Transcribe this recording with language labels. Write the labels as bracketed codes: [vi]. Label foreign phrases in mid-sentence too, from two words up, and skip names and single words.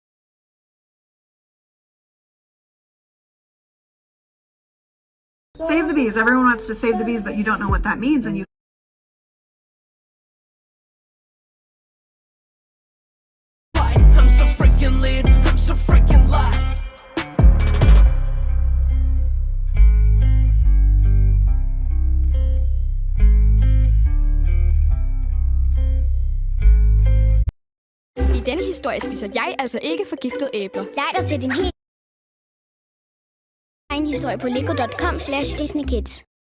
[en] Save the bees. Everyone wants to save the bees, but you don't know what that means, and you I'm so freaking lit, I'm so freaking light. [da] I denne historie spiser jeg altså ikke forgiftede æbler. Lej dig til din helt egen historie på lego.com/disneykids.